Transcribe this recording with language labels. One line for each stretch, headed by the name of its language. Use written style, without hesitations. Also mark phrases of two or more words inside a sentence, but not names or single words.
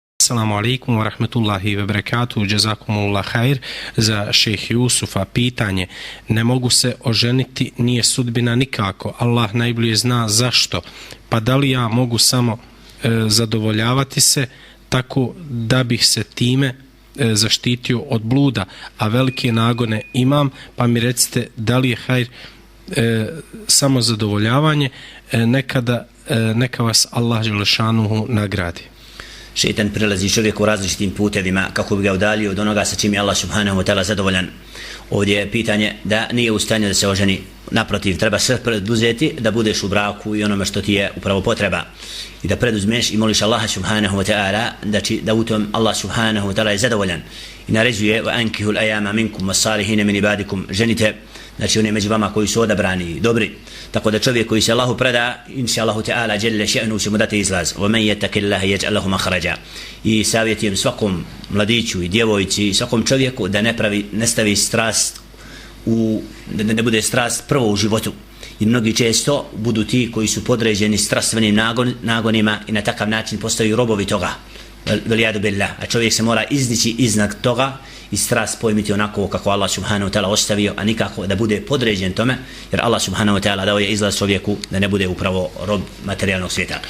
Arabic: السلام عليكم ورحمة الله وبركاته، جزاكم الله خير.
Bosnian: Za šejh Jusufa pitanje: ne mogu se oženiti, nije sudbina nikako, Allah najbolje zna zašto, pa da li ja mogu samo zadovoljavati se tako da bih se time zaštitio od bluda, a velike nagone imam, pa mi recite da li je hajr samo zadovoljavanje, neka vas Allah dželešanuhu nagradi. Šejtan prilazi čovjeku različitim putevima kako bi ga udalio od onoga sa čim je Allah
Arabic: سبحانه وتعالى
Bosnian: zadovoljan. Ovdje je pitanje da nije u stanju da se oženi, naprotiv, treba sve preduzeti da budeš u braku i onome što ti je upravo potreba, i da preduzmeš i moliš Allaha
Arabic: سبحانه وتعالى
Bosnian: da u tom Allah
Arabic: سبحانه وتعالى
Bosnian: je zadovoljan i naređuje:
Arabic: وأنكحوا الأيامى منكم والصالحين من عبادكم,
Bosnian: ženite, znači oni među vama koji su odabrani i dobri. Tako da čovjek koji se Allahu preda,
Arabic: إن شاء الله تعالى جل شأنه,
Bosnian: će mu dati izlaz.
Arabic: وَمَنْ يَتَّقِ اللَّهَ يَجْعَلْ لَهُ مَخْرَجًا.
Bosnian: I savjetujem svakom mladiću i djevojci i svakom čovjeku da ne stavi strast da ne bude strast prvo u životu. I mnogi često budu ti koji su podređeni strastvenim nagonima i na takav način postaju robovi toga.
Arabic: والعياذ بالله.
Bosnian: A čovjek se mora izdići iznad toga i strast pojmiti onako kako Allah
Arabic: سبحانه وتعالى
Bosnian: ostavio, a nikako da bude podređen tome, jer Allah
Arabic: سبحانه وتعالى
Bosnian: dao je izlaz čovjeku da ne bude upravo rob materijalnog svijeta.